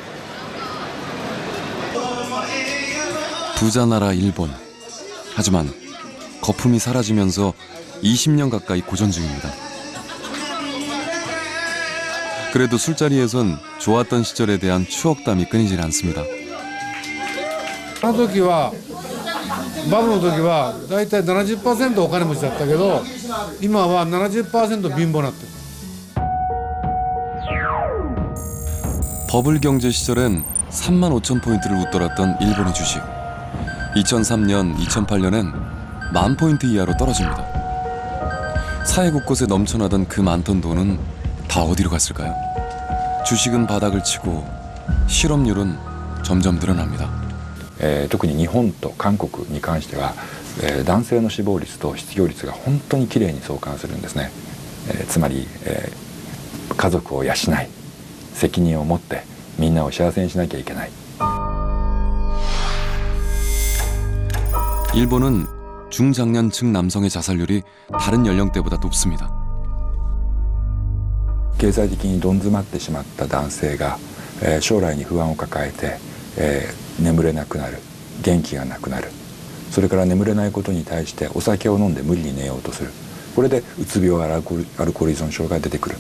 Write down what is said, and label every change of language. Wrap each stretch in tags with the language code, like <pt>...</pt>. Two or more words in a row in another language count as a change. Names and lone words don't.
<ko>부자 나라 일본. 하지만 거품이 사라지면서 20년 가까이 고전 중입니다. 그래도 술자리에선 좋았던 시절에 대한 추억담이 끊이질 않습니다.</ko> <ja>あの時はバブルの時はだいたい 70% お金持ちだったけど今は 70% 貧乏になってる。</ja> <ko>버블 경제 시절엔 3만 5천 포인트를 웃돌았던 일본의 주식. 2003년, 2008년엔 10,000 포인트 이하로 떨어집니다. 사회 곳곳에 넘쳐나던 그 많던 돈은 다 어디로 갔을까요? 주식은 바닥을 치고 실업률은 점점 늘어납니다.</ko> <ja>特に日本と韓国に関しては、男性の死亡率と失業率が本当にきれいに相関するんですね。つまり、家族を養い責任を持ってみんなを幸せにしなきゃいけない。</ja> <ko>일본은 중장년층 남성의 자살률이 다른 연령대보다 높습니다.</ko> <ja>経済的にどん詰まってしまった男性が、将来に不安を抱えて、眠れなくなる、元気がなくなる、それから眠れないことに対してお酒を飲んで無理に寝ようとする。これでうつ病やアルコール依存症が出てくる。</ja>